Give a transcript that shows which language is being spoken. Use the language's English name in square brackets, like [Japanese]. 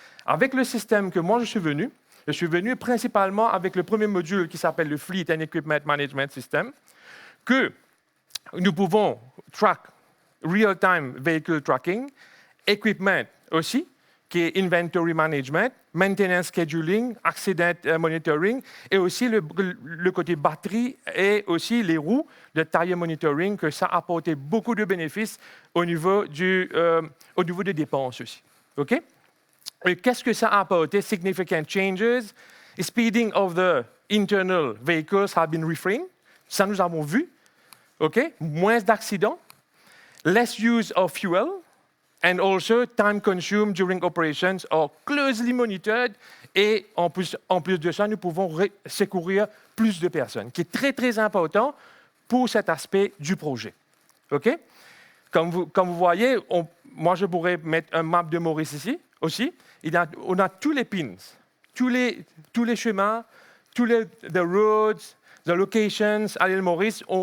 [French] Avec le système que moi je suis venu principalement avec le premier module qui s'appelle le Fleet and Equipment Management System, que nous pouvons [English] track real-time vehicle tracking, [French] equipment aussi, qui est [English] inventory management, maintenance scheduling, accident monitoring, [French] et aussi le côté batterie et aussi les roues de tire monitoring, que ça a apporté beaucoup de bénéfices au niveau des dépenses aussi. OK? Et qu'est-ce que ça a apporté? [English] Significant changes. Speeding of the internal vehicles have been refrained. [French] Ça, nous avons vu. OK? Moins d'accidents. [English] Less use of fuel. And also, time consumed during operations are closely monitored. [French] Et en plus de ça, nous pouvons secourir plus de personnes, qui est très, très important pour cet aspect du projet. OK? Comme vous voyez, moi, je pourrais mettre un map de Maurice ici aussi. On a tous les pins, tous les chemins, [English] the roads, the locations [French] à l'île Maurice.